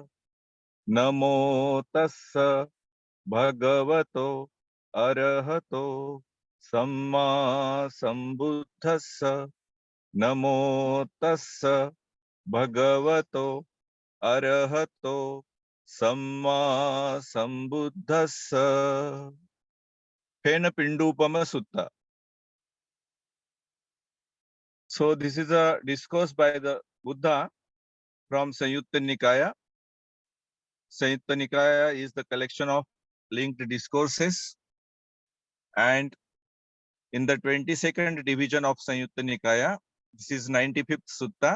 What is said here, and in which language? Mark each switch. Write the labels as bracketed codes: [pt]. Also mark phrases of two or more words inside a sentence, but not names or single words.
[pi] Namo Tassa Bhagavato Arahato Samma Sambuddhassa. Namo Tassa Bhagavato Arahato Samma Sambuddhassa. Phenapindupama Sutta. [en] So this is a discourse by the Buddha from Samyutta Nikaya. Samyutta Nikaya is the collection of linked discourses, and in the 22nd division of Samyutta Nikaya, this is 95th Sutta.